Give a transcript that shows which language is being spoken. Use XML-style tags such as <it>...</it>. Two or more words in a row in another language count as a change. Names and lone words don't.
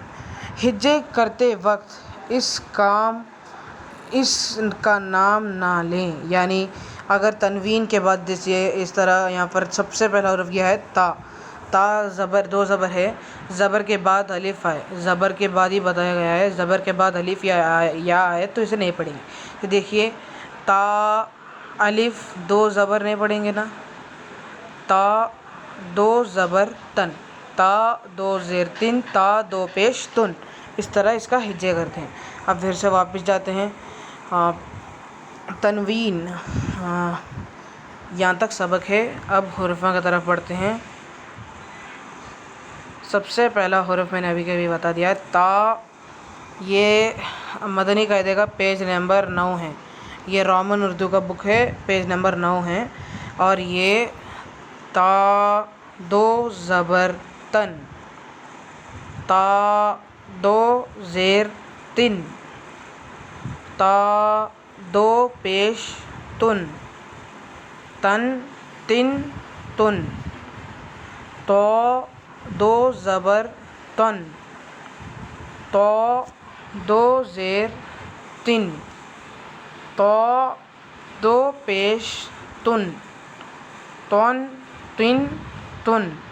<ur>ہجے کرتے وقت اس کا نام نہ لیں، یعنی اگر تنوین کے بعد جیسے اس طرح یہاں پر سب سے پہلا حرف یہ ہے تا، تا زبر 2 زبر ہے، زبر کے بعد الف آئے، زبر کے بعد ہی بتایا گیا ہے، زبر کے بعد الف یا آئے تو اسے نہیں پڑھیں گے۔ تو دیکھیے، تا الف 2 زبر نہیں پڑھیں گے نا، تا 2 زبر تن، تا 2 زیر تن، تا 2 پیش تن۔ اس طرح اس کا ہجے کرتے ہیں۔ اب پھر سے واپس جاتے ہیں۔ تنوین یہاں تک سبق ہے۔ اب حروفوں کی طرف بڑھتے ہیں۔ سب سے پہلا حرف میں نے ابھی کے بتا دیا ہے، تا۔ یہ مدنی قاعدے کا</ur> <en>page number</en> <ur>9 ہے، یہ رومن اردو کا بک ہے،</ur> <en>page number</en> <ur>9 ہے، اور یہ تا 2 زبر تن، تا 2 زیر تن، تا 2 پیش تن، تن، تن، تن، تو 2 زبر تن، تو 2 زیر تن، تو 2 پیش تن، تن، تن، تن۔</ur>